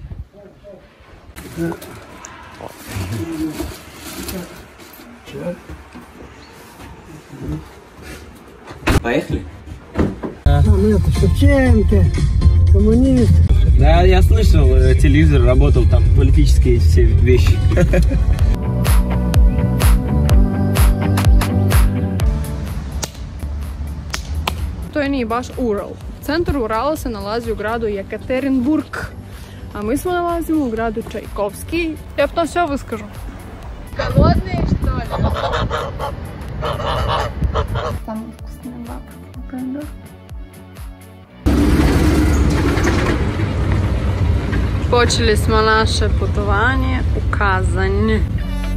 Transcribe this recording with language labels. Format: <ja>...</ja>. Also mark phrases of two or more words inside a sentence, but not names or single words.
<ru>Поехали? Ну это Шевченко, коммунист. Да, я слышал, телевизор работал, там политические все вещи.</ru> <sr>To je nije baš Ural. Centar Urala se nalazi u gradu Jekaterinburg, a mi smo nalazimo u gradu Čajkovski.</sr> <ru>Ja потом все выскажу. Голодные, что ли? Там вкусные бабки.</ru> <sr>Počeli smo naše putovanje u Kazanj.</sr>